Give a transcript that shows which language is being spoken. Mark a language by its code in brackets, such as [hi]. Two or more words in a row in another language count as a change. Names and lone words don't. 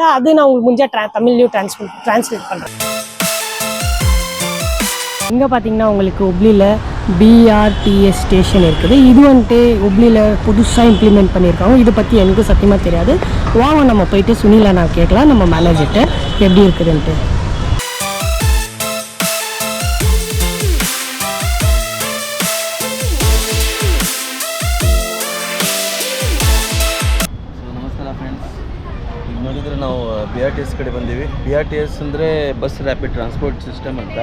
[ta] அது நான் உங்களுக்கு முடிஞ்சால் தமிழ்லையும் டிரான்ஸ்லேட் பண்ணுறேன். இங்கே பார்த்தீங்கன்னா உங்களுக்கு ஹுப்ளியில் பிஆர்டிஎஸ் ஸ்டேஷன் இருக்குது. இது வந்துட்டு ஹுப்ளியில் புதுசாக இம்ப்ளிமெண்ட் பண்ணியிருக்காங்க. இதை பற்றி எனக்கு சத்தியமாக தெரியாது. வாங்க நம்ம போயிட்டு சுனில் அண்ணா கேட்கலாம், நம்ம மேனேஜர்கிட்ட எப்படி இருக்குதுன்ட்டு. [kn] ನೋಡಿದರೆ ನಾವು BRTS ಕಡೆ ಬಂದೀವಿ. BRTS ಅಂದರೆ [en] bus rapid transport system [kn] ಅಂತ.